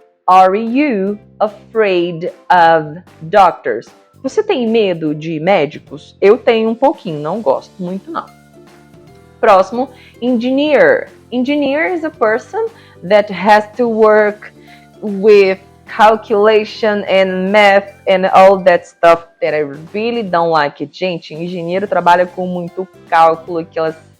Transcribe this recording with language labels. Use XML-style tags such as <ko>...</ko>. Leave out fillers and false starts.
<en>Are you afraid of doctors?</en> <pt>Você tem medo de médicos? Eu tenho um pouquinho, não gosto muito não. Próximo, engineer.</pt> <en>Engineer is a person that has to work with calculation and math and all that stuff that I really don't like it.</en> <pt>Gente, engenheiro trabalha com muito cálculo, aquelas...</pt>